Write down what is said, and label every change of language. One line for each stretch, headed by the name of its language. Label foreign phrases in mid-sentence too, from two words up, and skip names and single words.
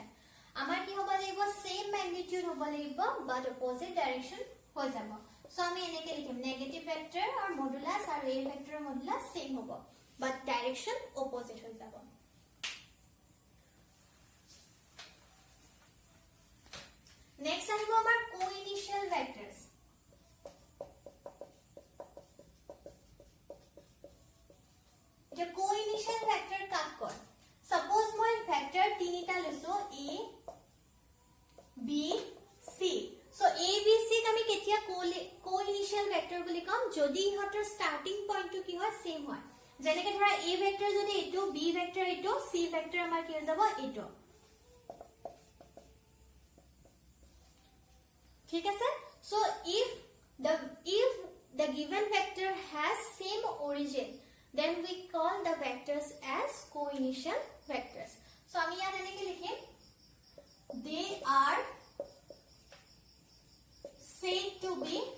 Assamese: আমাৰ কি হ'ব লাগিব
English: same magnitude
Assamese: হ'ব লাগিব
English: but opposite direction
Assamese: হৈ যাব. So আমি এনেকৈ লিখিম
English: negative vector or modulus or a vector modulus same
Assamese: হ'ব
English: but direction opposite
Assamese: হৈ যাব. Next আহিব আমাৰ
English: co-initial vectors. The co-initial vector
Assamese: কাক কয় suppose মই vector তিনিটা লৈছো a b c so a b c ক আমি কেতিয়া
English: co-initial vector
Assamese: বুলি কম যদি ইহতৰ
English: starting point
Assamese: টো কি হয় same হয় যেনেকৈ ধৰা
English: a vector
Assamese: যদি এটো
English: b vector
Assamese: এটো
English: c vector
Assamese: আমাৰ কি হৈ যাব এটো ঠিক আছে
English: so if the given vector has same origin then we call the vectors as co-initial vectors so
Assamese: আমি ইয়াক এনেকৈ লিখিম
English: they are said to be